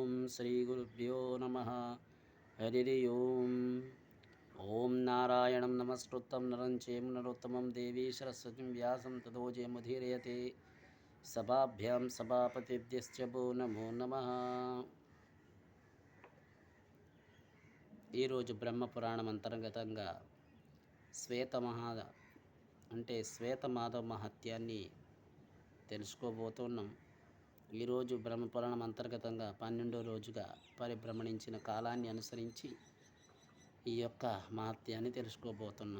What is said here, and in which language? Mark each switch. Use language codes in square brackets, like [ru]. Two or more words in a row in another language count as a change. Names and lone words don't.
[sa] श्रीगुरुभ्यो नमः। हरि ओं। ओं नारायणं नमस्कृतं नरं चैव नरोत्तमं देवी सरस्वतीं व्यासं ततो जयमुदीरयते। सभाभ्यां सभापतिभ्यश्च वो नमो नमः। [te] ఈరోజు బ్రహ్మపురాణం అంతర్గతంగా శ్వేతమాధవ మహత్యాన్ని తెలుసుకోబోతున్నాం. ఈరోజు బ్రహ్మపురాణం అంతర్గతంగా 12వ రోజుగా పరిభ్రమణించిన కాలాన్ని అనుసరించి ఈ యొక్క మహత్యాన్ని తెలుసుకోబోతున్నాం.